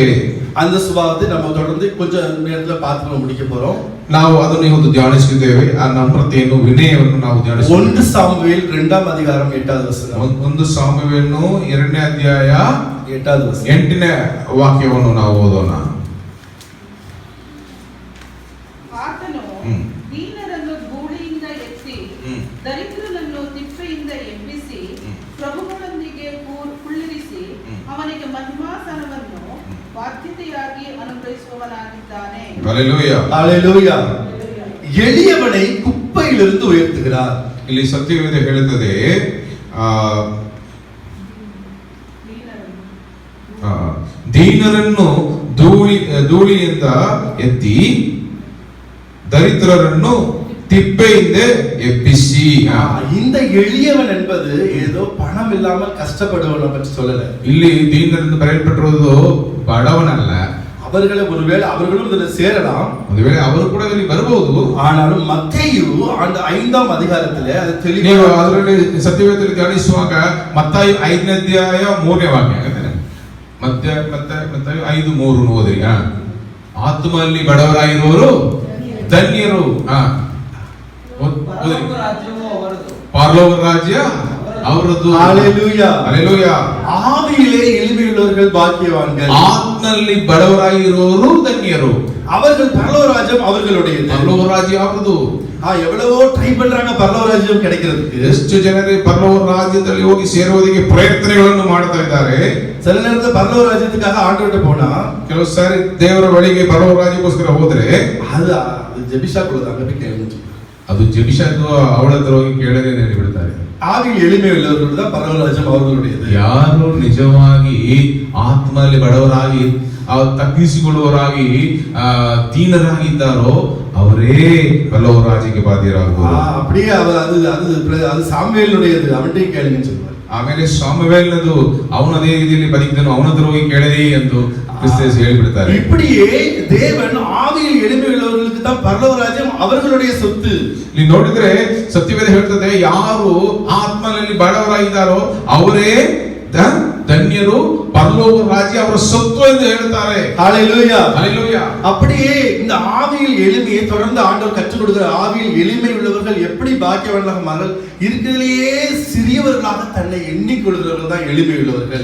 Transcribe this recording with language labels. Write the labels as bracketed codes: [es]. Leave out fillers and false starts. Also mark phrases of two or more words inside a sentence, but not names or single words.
[ta] அந்த சுபாவத்தை நம்ம தொடர்ந்து கொஞ்சம் நேரத்துல பார்த்து முடிக்க போறோம். [kn] ನಾವು ಅದನ್ನು ಇವತ್ತು ಧ್ಯಾನಿಸುತ್ತೇವೆ. ಆ ನಮ್ರತೆಯನ್ನು, ವಿನಯವನ್ನು ನಾವು ಧ್ಯಾನಿಸುತ್ತೇವೆ. [ta] 1 சாமுவேல் 2ாம் அதிகாரம் 8வது வசனம். [kn] 1 ಸಾಮುವೇಲನು 2ನೇ ಅಧ್ಯಾಯ 8வது ವಚನ. 8ನೇ ವಾಕ್ಯವನ್ನು ನಾವು ಓದೋಣ. ಆತನು ದೀನರನ್ನು ಧೂಳಿಯಿಂದ ಎತ್ತಿ ದರಿದ್ರನನ್ನು ತಿಪ್ಪೆಯಿಂದ ಎಬ್ಬಿಸಿ ಪ್ರಭುಗಳೊಂದಿಗೆ ಕುಳ್ಳಿರಿಸಿ ಅವನಿಗೆ ಮಹಿಮಾಸನವನ್ನು ಬಾಧ್ಯತೆಯಾಗಿ ಅನುಗ್ರಹಿಸುವವನಾಗಿದ್ದಾನೆ. ಹಲ್ಲೆಲೂಯಾ. [ta] ஹalleluya. எளியவனை குப்பையிலிருந்து உயர்த்துகிறார். [kn] ಇಲ್ಲಿ ಸತ್ಯವೇದ ಹೇಳುತ್ತದೆ, ದೀನರನ್ನು ಧೂಳಿಯಿಂದ ಎತ್ತಿ ದರಿದ್ರರನ್ನು ತಿಪ್ಪೆಯಿಂದ ಎಬ್ಬಿಸಿ. [ta] இந்த எளியவன் என்பது ஏதோ பணம் இல்லாமல் கஷ்டப்படுவவனை பற்றி சொல்லல. [kn] ಇಲ್ಲಿ ದೀನರೆಂದು ಬರೆಯಲ್ಪಟ್ಟಿರುವುದು ಬಡವನಲ್ಲ. [ta] அவர்களை ஒருவேளை அவர்களும் இதில் சேரலாம், [kn] ಒಂದು ವೇಳೆ ಅವರು ಕೂಡ ಇಲ್ಲಿ ಬರಬಹುದು. [ta] ஆனாலும் மத்தேயு அந்த 5ாம் அதிகாரத்திலே அது [kn] ನೀವು [ta] தெளிவாக [kn] ಅದರಲ್ಲಿ ಸತ್ಯವೇದದಲ್ಲಿ ಧ್ಯಾನಿಸುವಾಗ ಮತ್ತಾಯ 5ನೇ ಅಧ್ಯಾಯ 3ನೇ ವಾಕ್ಯ ಮತ್ತಾಯ 5:3 ಓದಿರಿ. ಆತ್ಮದಲ್ಲಿ ಬಡವರಾಗಿರುವವರು ಧನ್ಯರು. ಪರಲೋಕ ರಾಜ್ಯ ಅವರದ್ದು. [ta] ஹalleluya. [kn] ಹಲ್ಲೆಲೂಯಾ. [ta] ஆவியிலே எளிமையுள்ளவர்கள் பாக்கியவான்கள். [kn] ಆತ್ಮನಲ್ಲಿ ಬಡವರಾಗಿರುವವರು ಧನ್ಯರು. [ta] அவர்கள் பரலோக ராஜ்யம் அவர்களுடையது. [kn] ಪರಲೋಕ ರಾಜ್ಯ ಅವರದು. [ta] எவ்வளவோ ட்ரை பண்றாங்க பரலோக ராஜ்யம் கிடைக்கிறதுக்கு. [kn] ಎಷ್ಟು ಜನರು ಪರಲೋಕ ರಾಜ್ಯದಲ್ಲಿ ಹೋಗಿ ಸೇರುವುದಕ್ಕೆ ಪ್ರಯತ್ನಗಳನ್ನು ಮಾಡ್ತಾ ಇದ್ದಾರೆ. [ta] சில நேரத்துல பரலோக ராஜ்யத்துக்காக ஆண்டவர்ட்ட போனா, [kn] ಕೆಲವು ಸಾರಿ ದೇವರ ಬಳಿಗೆ ಪರಲೋಕ ರಾಜ್ಯಕ್ಕೋಸ್ಕರ ಹೋದ್ರೆ [ta] அது ஜெபிஷா குலதாங்க போய் கேளுங்க. [kn] ಅದು ಜೆಬಿಷಾದು ಅವಳ ಹತ್ರ ಹೋಗಿ ಕೇಳದೆ ಹೇಳಿಬಿಡ್ತಾರೆ. [ta] ஆவியில் எளிமை உள்ளவர்கள் தான் பரலோக ராஜ்யம் அவர்களுடையது. [kn] ಯಾರು ನಿಜವಾಗಿ ಆತ್ಮದಲ್ಲಿ ಬಡವರಾಗಿ ತಗ್ಗಿಸಿಕೊಳ್ಳುವವರಾಗಿ ದೀನರಾಗಿದ್ದಾರೋ ಅವರೇ ಪರಲೋಕ ರಾಜ್ಯಕ್ಕೆ ಬಾಧ್ಯರಾಗುವರು. [ta] அப்படியே அது சாமுவேலுடையது, அவன்கிட்ட கேளுங்கன்னு சொல்லுவார். [kn] ಆಮೇಲೆ ಸಾಮುವೇಲನದು ಅವನ ಅದೇ ರೀತಿಯಲ್ಲಿ ಬದುಕಿದನು, ಅವನ ಹತ್ರ ಹೋಗಿ ಕೇಳದೆ ಎಂದು ಕ್ರಿಸ್ತೇಸು ಹೇಳಿಬಿಡ್ತಾರೆ. [ta] இப்படியே தேவன் ஆவியில் எளிமை உள்ளவர்களுக்கு தான் பரலோக ராஜ்யம் அவர்களுடைய சொத்து. [kn] ನೀವು ನೋಡಿದ್ರೆ ಸತ್ಯವೇದ ಹೇಳ್ತದೆ, ಯಾರು ಆತ್ಮನಲ್ಲಿ ಬಡವರಾಗಿದ್ದಾರೋ ಅವರೇ ಧನ್ಯರು, ಪರಲೋಕ ರಾಜ್ಯ ಅವರ ಸೊತ್ತು ಎಂದು ಹೇಳ್ತಾರೆ. [ta] ஹalleluya. ஹalleluya. அப்படியே இந்த ஆவியில் எளிமையை தொடர்ந்து ஆண்டவர் கற்றுக் கொடுக்கிற ஆவியில் எளிமை உள்ளவர்கள் எப்படி பாக்கியவான்களாக மாறல், இருக்கிறதுலயே சிறியவர்களாக தன்னை எண்ணிக்கொள்கிறவர்கள் தான் எளிமை உள்ளவர்கள்.